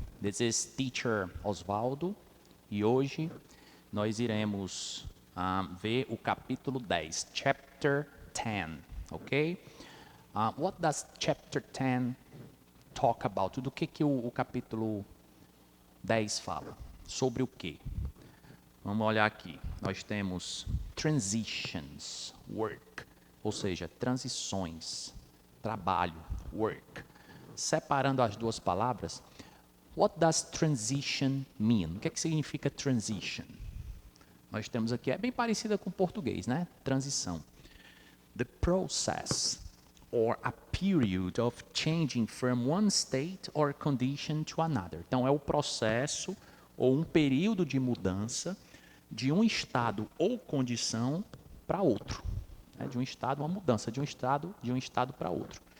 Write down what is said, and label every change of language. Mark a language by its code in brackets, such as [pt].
[en] This is Teacher Osvaldo [pt] e hoje nós iremos ver o capítulo 10, Chapter 10, ok? [en] What does Chapter 10 talk about? [pt] Do que o capítulo 10 fala? Sobre o quê? Vamos olhar aqui. Nós temos [en] transitions, work, [pt] ou seja, transições, trabalho, [en] work. [pt] Separando as duas palavras, [en] what does transition mean? [pt] O que significa transition? Nós temos aqui, é bem parecida com o português, né? Transição. [en] The process or a period of changing from one state or condition to another. [pt] Então, é o processo ou um período de mudança de um estado ou condição para outro. Né? De um estado, uma mudança de um estado para outro.